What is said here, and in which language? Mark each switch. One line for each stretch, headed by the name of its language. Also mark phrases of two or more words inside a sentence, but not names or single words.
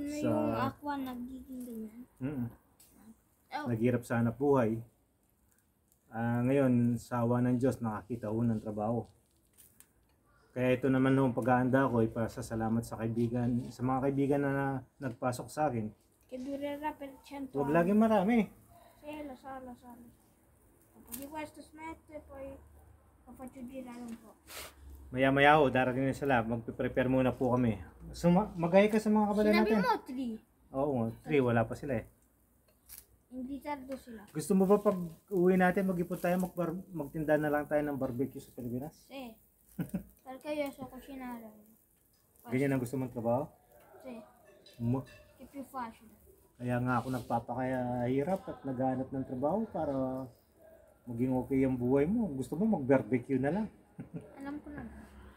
Filipino: yung aqua nagiging ganyan? Oh. Naghirap sa hanap buhay. Ngayon, sa awa ng Diyos, nakakita ko ng trabaho. Kaya ito naman nung pag-aanda ko, ipasasalamat sa mga kaibigan na nagpasok sa akin.
Italian: Che durerà per 100
Filipino: Huwag
Italian: anni.
Filipino: laging marami.
Italian: Sì, lo so, lo so. Dopo di questo smette, poi lo faccio girare un po'.
Filipino: Maya-maya ho, darating na sila. Magpe-prepare muna po kami. So, magaya ka sa mga kabalan Sinabi natin. mo 3. Oo, 3, wala pa sila eh.
Italian: In ritardo
Filipino: sila. Gusto mo ba pag uwi natin, mag-ipon tayo, magtinda na lang tayo ng barbecue sa Pilipinas?
Italian: Sì. Perché io so cucinare.
Filipino: Ganyan ang gusto mong trabaho?
Italian: Sì, Che è più facile.
Filipino: Kaya nga ako nagpapakahirap at naghahanap ng trabaho para maging okay ang buhay mo. Gusto mo mag-barbecue na lang. Alam ko na.